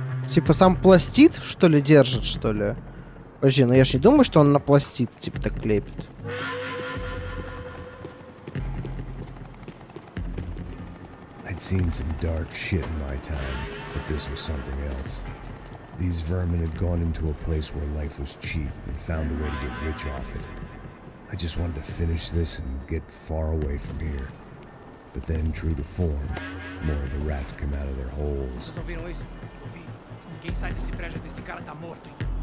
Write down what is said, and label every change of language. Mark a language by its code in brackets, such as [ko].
[ru] Типа сам пластид, что ли, держит, что ли? Подожди, ну я ж не думаю, что он на пластид, типа, так клепит. [en] I'd seen some dark shit in my time, but this was something else. These vermin had gone into a place where life was cheap and found a way to get rich off it. I just wanted to finish this and get far away from here. But then, true to form, more of the rats come out of their holes. [pt] Vocês ouviram isso? Ouvi. Ninguém sai desse prédio até esse cara tá morto, hein?